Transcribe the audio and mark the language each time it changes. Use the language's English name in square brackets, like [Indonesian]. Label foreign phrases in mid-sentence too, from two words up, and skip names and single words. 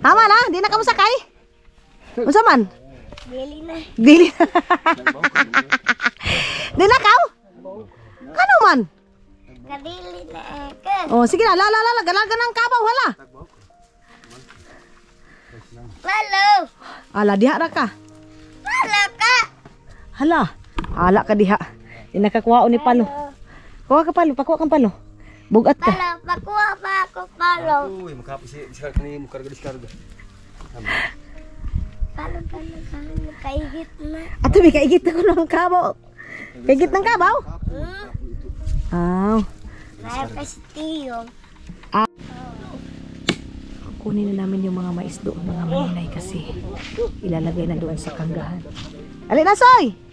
[Cebuano] Tama na, di na ka masakay. Unsa man? Dili na. Dili. Di na kaw? Kano man? Kadili na ka. Oh, sige na, galaga ng kabaw hala. Palo. Ala diha ra ka. Palo ka. Hala. Ala ka diha. Di nakakuha ni palo. Kuha ka palo, pakuha kang palo. Bugat ka. Palo. Pakuha pa ako palo. uy, makapos diskarga kanimo, karga diskarga. Palo. Kaigit na. Ato may kaigit na ko ng kabaw. Kaigit ng kabaw? Aw. Kaya pa si Tiyo. [Filipino] Kunin na namin yung mga mais doon, mga maninay kasi ilalagay na doon sa kanggahan. [Cebuano] Ali na, Soy!